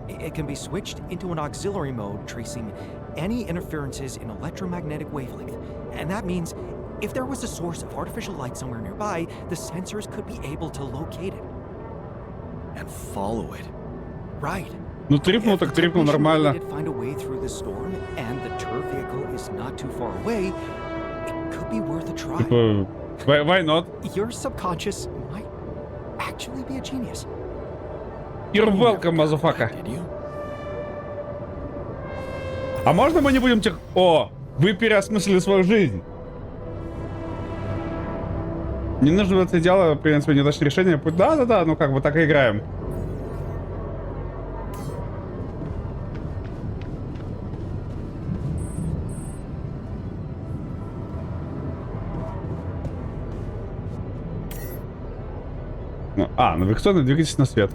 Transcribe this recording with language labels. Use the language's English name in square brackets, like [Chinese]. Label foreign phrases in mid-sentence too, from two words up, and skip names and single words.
[English] It can be switched into an auxiliary mode, tracing any interferences in electromagnetic wavelength. And that means if there was a source of artificial light somewhere nearby, the sensors could be able to locate it. And follow it. Right. [Russian] Ну, трипнул так трипнул, нормально. [English] Find a way through the storm, and the turf vehicle is not too far away. It could be worth a try. Типа, why not? Your subconscious might actually be a genius. You're welcome, motherfucker. [Russian] А можно мы не будем тех... О, вы переосмыслили свою жизнь. Не нужно это дело, в принципе, неудачное решение. Да-да-да, ну как бы так и играем. Навигационный двигатель на свет.